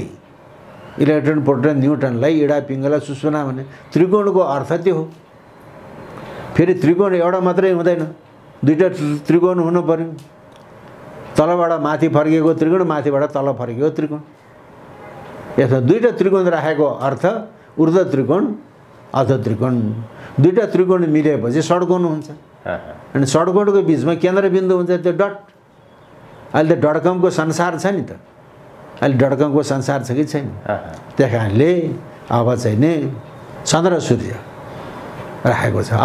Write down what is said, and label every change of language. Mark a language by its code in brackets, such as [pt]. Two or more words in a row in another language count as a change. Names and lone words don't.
[ne] इलेक्ट्रोन, प्रोटोन, न्युट्रनलाई इडा, पिङ्गला, सुषुम्ना भने त्रिकोणको अर्थ त्यो हो। फेरि त्रिकोण एउटा मात्रै हुँदैन, 2टा त्रिकोण हुनु पर्यो। तलबाट माथि फर्किएको त्रिकोण, माथिबाट तल फर्किएको त्रिकोण। यसमा दुईटा त्रिकोण राखेको अर्थ ऊर्ध्व त्रिकोण, अधो त्रिकोण। दुईटा त्रिकोण मिलेपछि षड्कोण हुन्छ। अनि षड्कोणको बिचमा केन्द्रबिन्दु हुन्छ, त्यो डट। अहिले त डटकमको संसार छ नि त, अहिले डटकमको संसार छ कि छैन? त्यही कारणले अब चाहिँ नि चन्द्र सूर्य राखेको छ।